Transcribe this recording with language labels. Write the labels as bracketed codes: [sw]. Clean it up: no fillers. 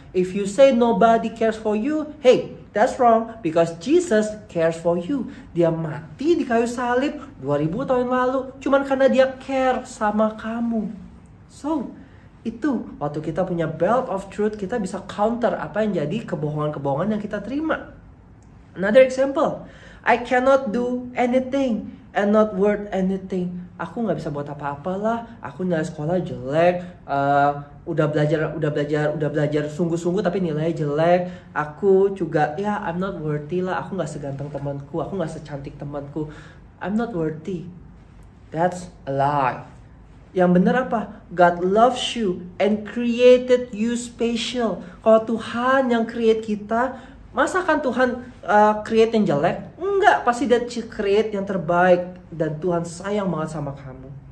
[en] If you say nobody cares for you, hey, that's wrong, because Jesus cares for you. [id] Dia mati di kayu salib 2000 tahun lalu, cuman karena dia care sama kamu. So, itu waktu kita punya [en] belt of truth, [id] kita bisa counter apa yang jadi kebohongan-kebohongan yang kita terima. [en] Another example, I cannot do anything and not worth anything. [id] Aku nggak bisa buat apa-apa lah. Aku nilai sekolah jelek. Udah belajar sungguh-sungguh tapi nilainya jelek. Aku juga [en] I'm not worthy [id] lah. Aku nggak seganteng temanku. Aku nggak secantik temanku. [en] I'm not worthy. That's a lie. [id] Yang benar apa? [en] God loves you and created you special. [id] Kalau Tuhan yang create kita, masa kan Tuhan create yang jelek? Enggak, pasti dia create yang terbaik. Dan Tuhan sayang banget sama kamu.